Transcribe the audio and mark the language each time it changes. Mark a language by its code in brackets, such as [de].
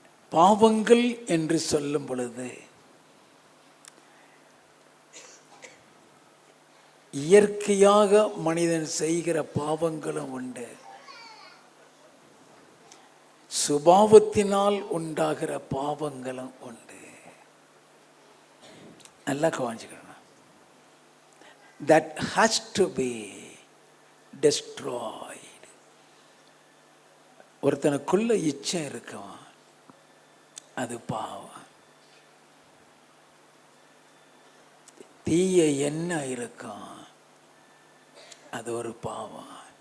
[ta] பாவங்கள் என்று சொல்லும் பொழுது இயற்கையாக மனிதன் செய்கிற பாவங்களும் உண்டு. சுபாவத்தினால் உண்டாகிற பாவங்களும் உண்டு. நல்லா கவனிச்சுக்கணும். [en] That has to be destroyed. [ta] ஒருத்தனுக்குள்ள இச்சை இருக்கும், அது பாவம். தீய எண்ணம் இருக்கும், அது ஒரு பாவம்.